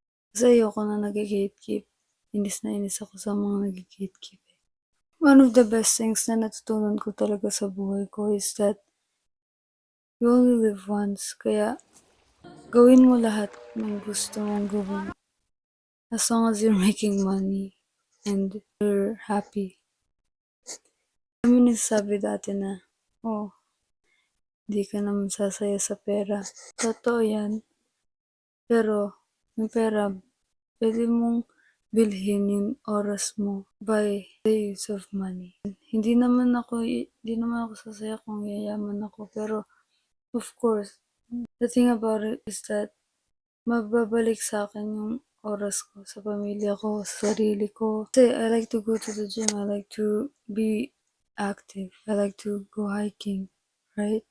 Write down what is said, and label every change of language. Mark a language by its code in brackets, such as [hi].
[tl] Kasi ayoko na nag-gatekeep. Inis na inis ako sa mga nag-gatekeep. [en] One of the best things [tl] na natutunan ko talaga sa buhay ko [en] is that you only live once. [tl] Kaya gawin mo lahat ng gusto mong gawin. [en] As long as you're making money and you're happy. [tl] Kami nagsasabi dati na, hindi ka naman sasaya sa pera. Totoo yan. Pero, yung pera, pwede mong bilhin yung oras mo [en] by the use of money. [tl] Hindi naman ako sasaya kung yayaman ako, pero [en] of course, the thing about it is that [tl] mababalik sa akin yung oras ko sa pamilya ko, sa sarili ko. Kasi [en] I like to go to the gym, I like to be active, I like to go hiking, right?